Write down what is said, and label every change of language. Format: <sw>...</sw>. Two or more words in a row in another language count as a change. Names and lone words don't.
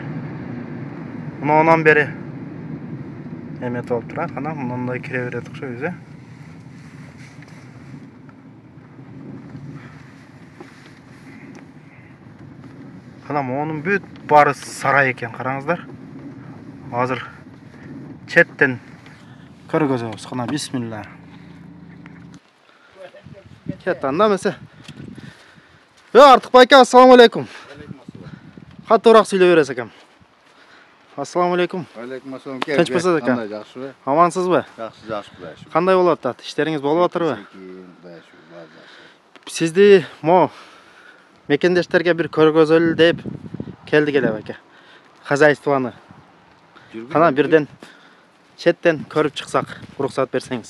<ky>Мына онан бери эмет болуп турат, кана мындай кире берет окшойбуз, Кана монун бүт баары сарай экен, караңыздар. Азыр четтен көргөзөбүз. Кана бисмилла. Кет анда эмесе. Артыкбай ака,</ky> <ar>السلام عليكم.</ar> <ky>Катуураак сүйлөй бересиз экем.</ky> <ar>السلام عليكم. عليكم السلام.</ar> <ky>Тынчпысыз экен. Кандай, жакшыбы? Амансызбы? Жакшы, Кудай шүкүр. Кандай болуп атат? Иштериңиз болуп атырбы? Кудай шүкүр. Сизди мекендештерге бир көргөзөлү деп келдик эле ака. Хозяйствону. Кана бирден четтен көрүп чыксак, уруксат берсеңиз.</ky>